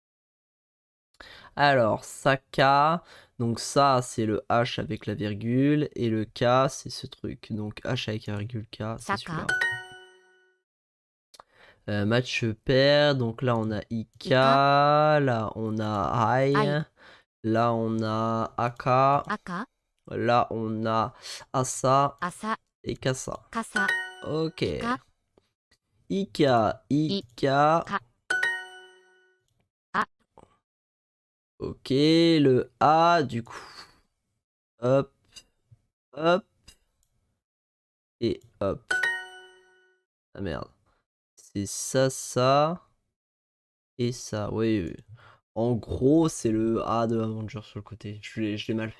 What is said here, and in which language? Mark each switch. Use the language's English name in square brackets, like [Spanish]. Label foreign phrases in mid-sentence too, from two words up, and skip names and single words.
[French] Alors, Saka. Donc, ça, c'est le H avec la virgule. Et le K, c'est ce truc. Donc, H avec la virgule K, c'est Saka. celui-là. Match pair. Donc, là, on a IK. Ika. Là, on a Ai. Ai. Là, on a Aka. Aka. Là, on a Asa. [Japanese] 朝 [French] Et Kasa. [Japanese] 傘 [French] Ok. Ika. Ika, Ika. Ka. A. Ok, le A, du coup. Hop, hop. Et hop. Ah merde. C'est ça, ça. Et ça, oui. En gros, c'est le A de Avenger sur le côté. Je l'ai mal fait.